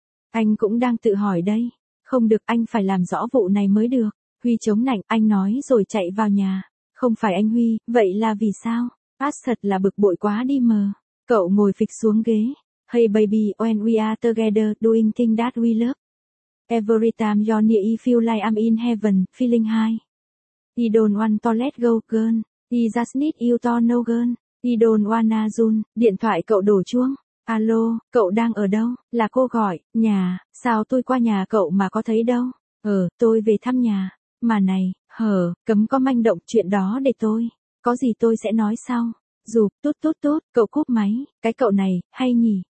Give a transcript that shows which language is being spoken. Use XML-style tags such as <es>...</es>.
<vi>Anh cũng đang tự hỏi đây, không được anh phải làm rõ vụ này mới được, Huy chống nạnh, anh nói rồi chạy vào nhà, không phải anh Huy, vậy là vì sao? Bác thật là bực bội quá đi mờ, cậu ngồi phịch xuống ghế,</vi> <en>hey baby when we are together doing things that we love. Every time you're near, I feel like I'm in heaven, feeling high. I don't want to let go, girl. I just need you to know, girl. I don't wanna run.</en> <vi>Điện thoại cậu đổ chuông. Alo, cậu đang ở đâu? Là cô gọi, nhà, sao tôi qua nhà cậu mà có thấy đâu? Ờ, tôi về thăm nhà. Mà này, hở, cấm có manh động, chuyện đó để tôi. Có gì tôi sẽ nói sau. Dù, tốt tốt tốt, cậu cúp máy, cái cậu này, hay nhỉ?</vi>